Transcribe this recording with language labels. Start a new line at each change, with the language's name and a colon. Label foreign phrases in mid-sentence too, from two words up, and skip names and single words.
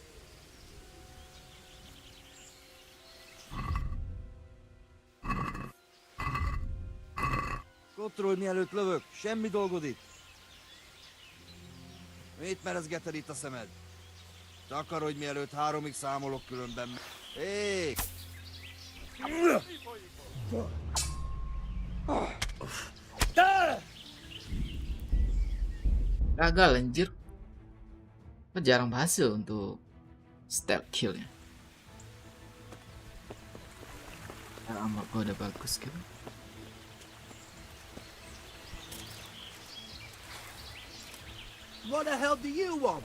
Hungarian: Kontroll, mielőtt lövök. Semmi dolgod itt. Mit merezgeted itt a szemed? Takarodj, mielőtt 3-ig számolok, különben... Hé!
Indonesian: Gagal anjir. Jarang berhasil untuk
English: stealth killnya.
Indonesian: Armor gua udah bagus gitu.
English: What the hell do you want?